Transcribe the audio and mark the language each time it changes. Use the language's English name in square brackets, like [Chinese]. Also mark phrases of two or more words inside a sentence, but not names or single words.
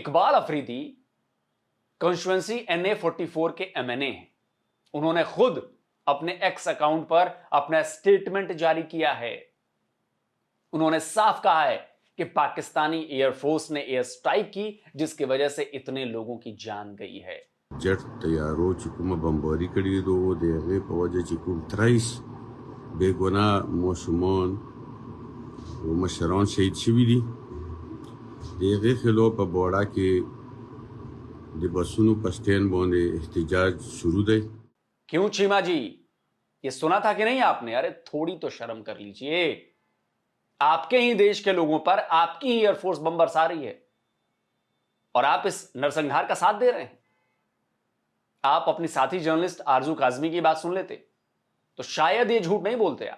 [Hindi] इकबाल अफरीदी कॉन्स्टिट्यूएंसी NA 44 के MNA हैं। उन्होंने खुद अपने एक्स अकाउंट पर अपना स्टेटमेंट जारी किया है। उन्होंने साफ कहा है कि पाकिस्तानी एयरफोर्स ने [English] air strike [Hindi] की, जिसकी वजह से इतने लोगों की जान गई है। [Pashto] جیټ طیارو چې کومه بمباري کړې دوه د هغې په وجه چې کوم 23 بېګناه ماشومان او مشران شهید شوي دي، د هغې خلاف په بوړه کې د بسونو په سټینډ باندې احتجاج شروع دی। [Hindi] क्यों चीमा जी, ये सुना था कि नहीं आपने? अरे थोड़ी तो शर्म कर लीजिए। आपके ही देश के लोगों पर आपकी ही एयरफोर्स बम बरसा रही है और आप इस नरसंहार का साथ दे रहे हैं। आप अपनी साथी जर्नलिस्ट आरजू काजमी की बात सुन लेते तो शायद ये झूठ नहीं बोलते आप।